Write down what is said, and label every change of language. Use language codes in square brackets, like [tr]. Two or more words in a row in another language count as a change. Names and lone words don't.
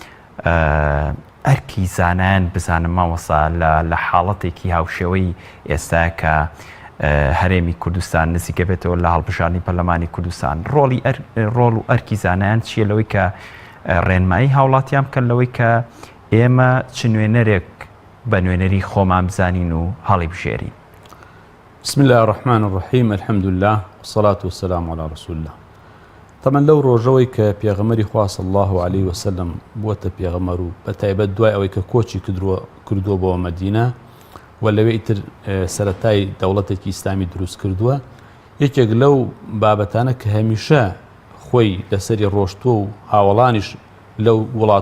[ckb] ئەرکی زانایان بزانم ماوەسا لە حاڵەتێکی هاوشێوەی ئێستا کە هەرێمی کوردستان نزیکە بێتەوە لە هەڵبژاردننی پەرلەمانی کوردستان ڕۆڵ و ئەرکی زانایان چیە لەوەی کە ڕێنمایی هاوڵاتیان بکەن لەوەی کە ئێمە چ نوێنەرێک بە نوێنەری خۆمان بزانین و هەڵی بژێرین [ar] بسم الله الرحمن الرحيم الحمد لله والصلاة والسلام على رسول الله [ckb] طبعا لو ڕۆژەوەی کە پێغەمبەری خوا [ar] صلی الله عليه وسلم [ckb] بووەتە پێغەمبەر و بەتایبەت دوای ئەوەی کە کۆچی کردووە بۆ مەدینە و لەوێ ئیتر سەرەتای دەوڵەتێکی ئیسلامی دروست کردووە یەکێک لەو بابەتانە کە هەمیشە خۆی لەسەری ڕۆشتووە و هاوڵانیش لەو وڵات